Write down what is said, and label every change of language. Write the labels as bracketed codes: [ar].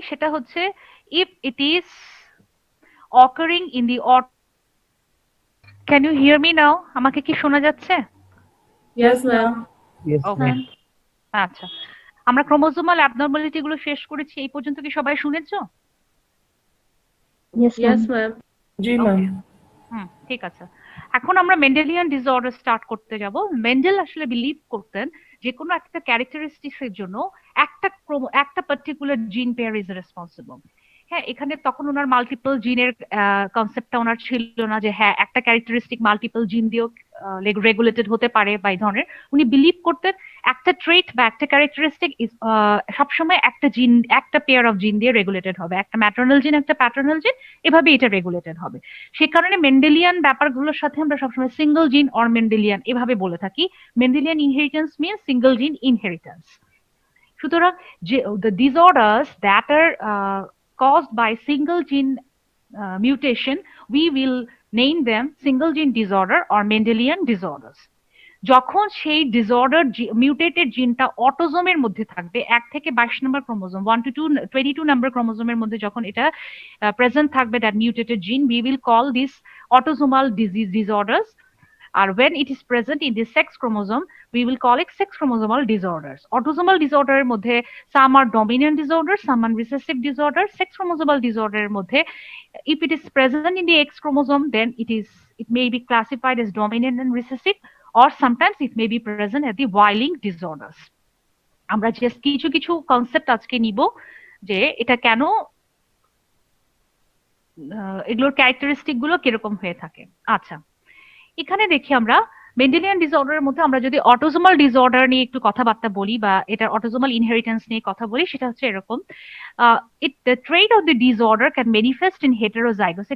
[bn] সেটা হচ্ছে [en] if it is occurring in the can you hear me now? [bn] আমাকে কি শোনা যাচ্ছে? [en] Yes, ma'am. Yes, okay, ma'am. [bn] আচ্ছা, আমরা ক্রোমোজোমাল অ্যাবনর্মালিটি গুলো শেষ করেছি, এই পর্যন্ত কি সবাই শুনেছো? [en] Yes, Yes, ma'am. ma'am. জি Okay. [bn] ম্যাম। ঠিক আছে। এখন আমরা মেন্ডেলিয়ান ডিসঅর্ডার স্টার্ট করতে যাব। মেন্ডেল আসলে বিলিভ করতেন যে কোনো একটা ক্যারেক্টারিস্টিক্স এর জন্য একটা পার্টিকুলার জিন পেয়ার ইজ রেসপন্সিবল। হ্যাঁ, এখানে তখন ওনার মাল্টিপল জিনের কনসেপ্টটা ওনার ছিল না, যে হ্যাঁ একটা ক্যারেক্টারিস্টিক মাল্টিপল জিন দিয়েও রেগুলেটেড হতে পারে বা এই ধরনের। উনি বিলিভ করতেন একটা ট্রেট বা একটা ক্যারেক্টারিস্টিক সবসময় একটা জিন, একটা পেয়ার অফ জিন দিয়ে রেগুলেটেড হবে, একটা ম্যাটার্নাল জিন একটা প্যাটার্নাল জিন, এভাবে এটা রেগুলেটেড হবে। সে কারণে মেন্ডেলিয়ান ব্যাপারগুলোর সাথে আমরা সবসময় সিঙ্গল জিন অর মেন্ডেলিয়ান এভাবে বলে থাকি। মেন্ডেলিয়ান ইনহেরিটেন্স মিনস সিঙ্গল জিন ইনহেরিটেন্স। সুতরাং যে [en] the disorders that are caused by single gene mutation, we will name them single gene disorder or Mendelian disorders. [bn] যখন সেই ডিসঅর্ডার মিউটেটেড জিনটা অটোজোমের মধ্যে থাকবে, 1 থেকে 22 নম্বর ক্রোমোজোম, 1 to 22 নম্বর ক্রোমোজোমের মধ্যে যখন এটা প্রেজেন্ট থাকবে, দ্যাট মিউটেটেড জিন, [en] we will call this autosomal disease disorders. আর when it is present in the sex chromosome, we will call it sex chromosomal disorders. Autosomal disorder [bn] এর মধ্যে [en] some are dominant disorders, some are recessive disorders. Sex chromosomal disorder [bn] এর মধ্যে, [en] if it is present in the X chromosome, then it may be classified as dominant and recessive, or sometimes it may be present at the Y-linked disorders. [bn] আমরা just কিছু কিছু concept আজকে নিব যে এটা কেন, এগুলোর ক্যারেক্টারিস্টিক গুলো কিরকম হয়ে থাকে। আচ্ছা, এখানে দেখি আমরা মেন্ডেলিয়ান ডিসঅর্ডারের মধ্যে আমরা যদি অটোজোমাল ডিসঅর্ডার নিয়ে একটু কথাবার্তা বলি বা এটা অটোজোমাল ইনহেরিটেন্স নিয়ে কথা বলি, সেটা হচ্ছে এরকম, [en] The trait of the disorder can manifest in heterozygous.